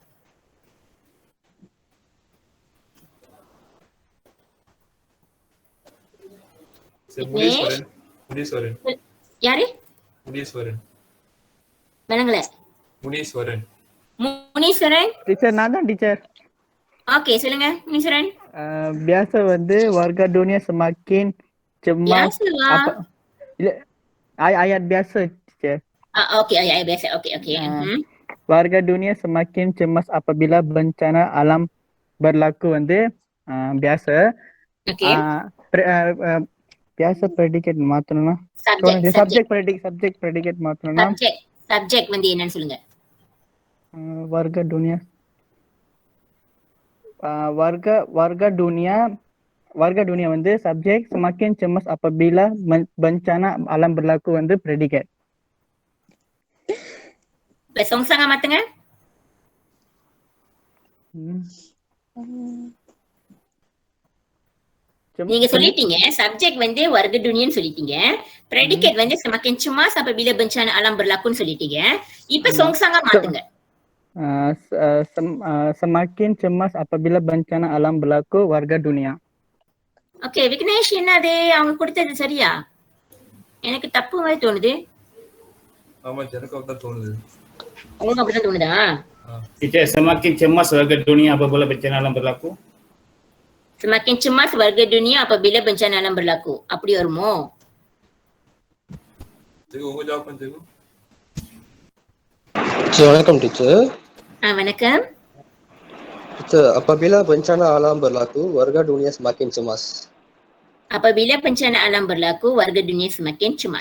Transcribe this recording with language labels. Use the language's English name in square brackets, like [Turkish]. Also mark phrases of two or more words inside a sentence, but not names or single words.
[Tamil] யாரு? விளங்கல. முனீஸ்வரன். டீச்சர் நான் தான் டீச்சர். ஓகே சொல்லுங்க முனீஸ்வரன். [Malay] biasa வந்து warga dunia semakin cemas இல்ல ayat biasa teacher. Okey ayat biasa. Okey. Warga dunia semakin cemas apabila bencana alam berlaku வந்து biasa. Okey. [Tamil] biasa predicate மாத்தணும்னா [English] subject predicate [Tamil] மாத்தணும்னா subject வந்து என்னன்னு சொல்லுங்க. [Malay] warga dunia warga dunia வந்து subject, semakin cemas apabila bencana alam berlaku வந்து predicate. [Tamil] Songsanga மாத்துங்க. நீங்க சொல்லிட்டீங்க subject வந்து [Malay] warga dunia [Tamil] சொல்லிட்டீங்க, predicate வந்து [Malay] semakin cemas apabila bencana alam berlaku [Tamil] சொல்லிட்டீங்க. இப்ப songsanga மாத்துங்க. [Malay] semakin cemas apabila bencana alam berlaku warga dunia. [Tamil] ஓகே விக்னேஷ், என்னது அவங்க கொடுத்தது சரியா? எனக்கு தப்பு மாதிரி தோணுது. ஆமா எனக்கு அப்படிதான் தோணுது. உங்களுக்கு அப்படிதான் தோணுதா? [Malay] Teacher, semakin cemas warga dunia apabila bencana alam berlaku. Semakin cemas warga dunia apabila bencana alam berlaku. [Tamil] அப்படி வருமோ? Cikgu, உங்க ஜாப் cikgu. வணக்கம் டீச்சர். வணக்கம். [Malay] Teacher, apabila bencana alam berlaku warga dunia semakin cemas. Apabila bencana alam berlaku warga dunia semakin cemas.